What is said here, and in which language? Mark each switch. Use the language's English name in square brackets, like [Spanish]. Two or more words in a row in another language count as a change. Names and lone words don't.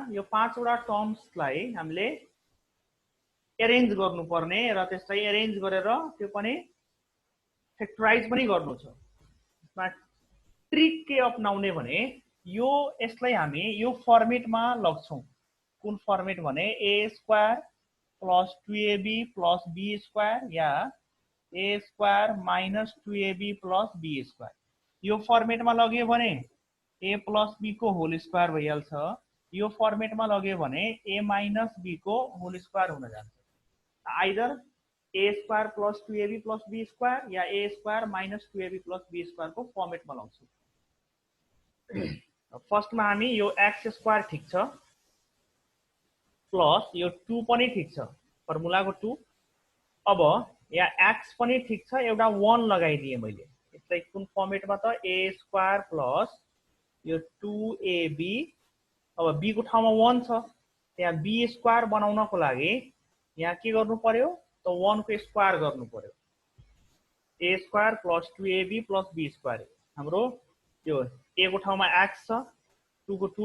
[Nepali] यो 5 वटा टर्म्सलाई हामीले एरेन्ज गर्नुपर्ने र त्यसलाई एरेन्ज गरेर त्यो पनि फैक्टराइज पनि गर्नु छ। यसमा ट्रिक के अपनाउने भने यो यसलाई हामी यो फर्मेटमा लग्छौं। कुन फर्मेट भने [English] a square plus 2ab plus b square या a square minus 2ab plus b square। [Nepali] यो फर्मेटमा लग्यो भने [English] a plus b [Nepali] को [English] whole square [Nepali] भइहाल्छ। यो फर्मेटमा लग्यो भने [English] a minus b [Nepali] को [English] whole square [Nepali] हुन जान्छ। [English] either a square plus 2ab plus b square या a square minus 2ab plus b square [Nepali] को फर्मेटमा लग्छौं। फर्स्टमा हामी यो x स्क्वायर ठीक छ प्लस यो 2 पनि ठीक छ, फर्मुलाको 2। अब यहाँ x पनि ठीक छ, एउटा 1 लगाइदिए मैले। यसलाई कुन फर्मेटमा त [English] a square plus [Nepali] यो 2ab, अब b को ठाउँमा 1 छ, त्यहाँ [English] b square [Nepali] बनाउनको लागि यहाँ के गर्नु पर्यो त 1 को स्क्वायर गर्नु पर्यो [English] a square plus 2ab plus b square [Nepali] हाम्रो यो a को ठाउँमा x छ 2 को